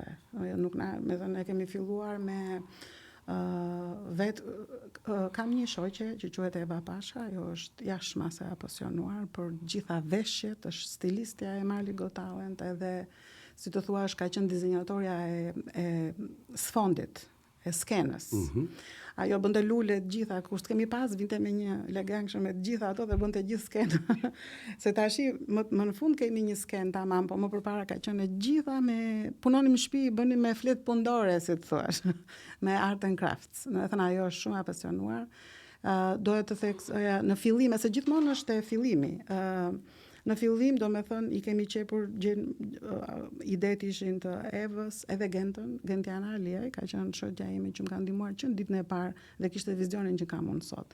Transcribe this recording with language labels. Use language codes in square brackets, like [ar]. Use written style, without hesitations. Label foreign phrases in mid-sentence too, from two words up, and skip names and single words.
[sq] Nuk me thënë e kemi filluar me kam një shoqe që quhet Eva Pasha, ajo është jashtëmase e apasionuar për gjitha veshjet, është stilistja e Marley Got Talent, edhe si të thuash ka qenë dizenjatorja e sfondit, e skenës. Ajo bënte lule të gjitha, kur kemi pas vinte me një legangshëm me të gjitha ato dhe bënte gjithë skenë. Se tashi më në fund kemi një skenë tamam, po më përpara ka qenë gjitha me punonim në shtëpi, bënim me fletë pundore, si të thuash, me [en] art and crafts. [sq] Do të thënë ajo është shumë apasionuar. Doja të thek në fillim, se gjithmonë është e fillimi. Në fillim, do me thënë, i kemi qepur idet ishin të Evës, edhe Gentiana Aliaj, ka qenë shoqja ime që më ka ndihmuar që në ditën e parë dhe kishte vizionin që kam unë sot.